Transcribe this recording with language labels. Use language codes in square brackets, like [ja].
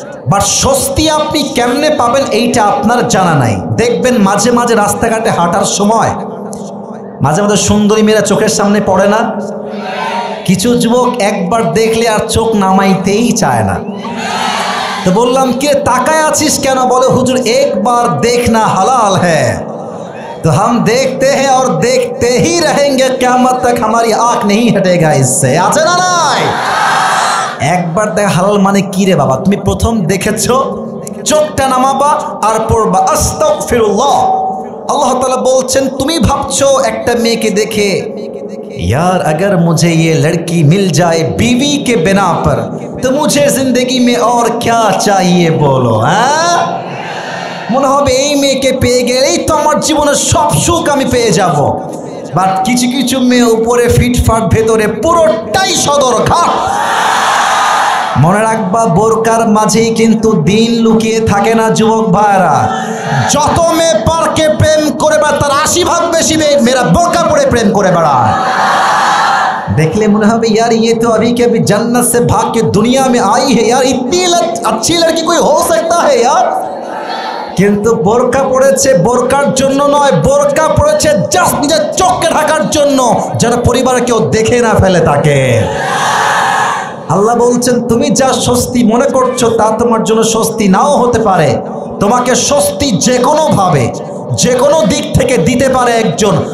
[bn] But স্বস্তি আপনি কেমনে পাবেন এইটা আপনার জানা নাই। দেখবেন মাঝে মাঝে রাস্তাঘাটে হাঁটার সময় মাঝে মাঝে সুন্দরী মেয়েরা চোখের সামনে পড়ে না? কিছু যুবক একবার দেখলে আর চোখ নামাইতেই চায় না। তো বললাম কে তাকায় আছিস কেন? বলে হুজুর একবার [hi] देखना हलाल है तो हम देखते हैं और देखते ही रहेंगे, क़यामत तक हमारी आँख नहीं हटेगा इससे। [bn] আছে না নাই? একবার দেখা হালাল মানে কি রে বাবা? তুমি প্রথম দেখেছো, চোখটা নামাবা আর পড়বা আস্তাগফিরুল্লাহ। আল্লাহ তাআলা বলছেন তুমি ভাবছো একটা মেয়েকে দেখে [hi] यार अगर मुझे ये लड़की मिल जाए बीवी के बिना पर तो मुझे जिंदगी में और क्या चाहिए बोलो। [bn] হ্যাঁ, মনে হবে এই মেয়েকে পেয়ে গেলেই তো আমার জীবনের সব সুখ আমি পেয়ে যাব। বাট কিছু কিছু মেয়ে উপরে ফিটফাট, ভেতরে পুরোটাই সদরঘাট। মনে রাখবা বোরকার মাঝেই কিন্তু দিন লুকিয়ে থাকে না যুবক ভাইরা। যত মেয়ে পার্কে প্রেম করে বেড়ায় তার 80% বেশি মেয়েরা বোরকা পরে প্রেম করে বেড়ায়। [hi] देखले मुझे [bn] হবে [hi] यार ये तो अभी के अभी जन्नत से भाग के दुनिया में आई है यार, इतनी अच्छी लड़की कोई हो सकता है यार। [bn] কিন্তু বোরকা পড়েছে বোরকার জন্য নয়, বোরকা পড়েছে জাস্ট নিজের চোখকে ঢাকার জন্য, যেন পরিবারে কেউ দেখে না ফেলে তাকে। আল্লাহ বলছেন তুমি যা স্বস্তি মনে করছো তা তোমার জন্য স্বস্তি নাও হতে পারে। তোমাকে স্বস্তি যে কোনো ভাবে যে কোনো দিক থেকে দিতে পারে একজন।